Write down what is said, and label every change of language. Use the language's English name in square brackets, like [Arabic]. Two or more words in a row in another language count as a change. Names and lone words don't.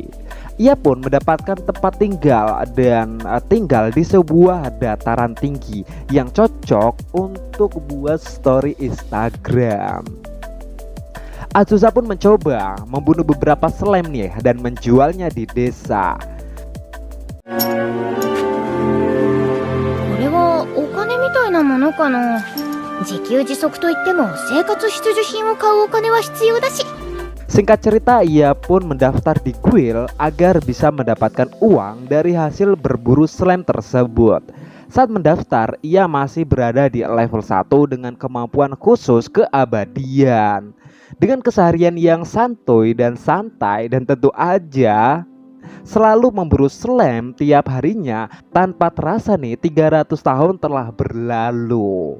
[Indonesian] Ia pun mendapatkan tempat tinggal dan tinggal di sebuah dataran tinggi yang cocok untuk buat story Instagram. Azusa pun mencoba membunuh beberapa slime nih dan menjualnya di desa. [Japanese] これはお金みたいなものかな。自給自足といっても生活必需品を買うお金は必要だし。 [Indonesian] Singkat cerita, ia pun mendaftar di kuil agar bisa mendapatkan uang dari hasil berburu slime tersebut. Saat mendaftar, ia masih berada di level 1 dengan kemampuan khusus keabadian. Dengan keseharian yang santuy dan santai dan tentu aja selalu memburu slime tiap harinya, tanpa terasa nih 300 tahun telah berlalu.